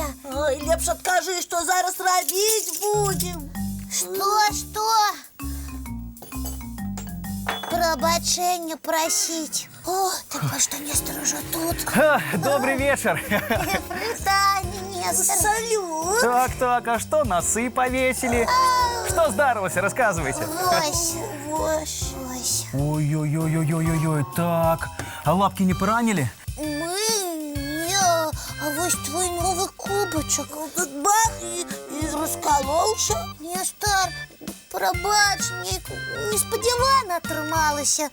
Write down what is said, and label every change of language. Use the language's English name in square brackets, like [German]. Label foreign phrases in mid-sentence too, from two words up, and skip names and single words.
[Belarusian] Ой, лепш адкажы, што зараз рабіць будзем. Што? Прабачэння прасіць. О, так што Нестар ужо тут. [Russian] Добрый вечер. [Belarusian] Прывітанне, Нестар. Салют. [Russian] Так, а что, носы повесили? Что здарылася, рассказывайте. [Belarusian] Вось. [Russian] Ой-ой-ой-ой-ой-ой, так, а лапки не поранили? [Belarusian] Не, а вось твой новый кубачак. Тут бах, і раскололся. Нестар, прабач, неспадзявана атрымалася.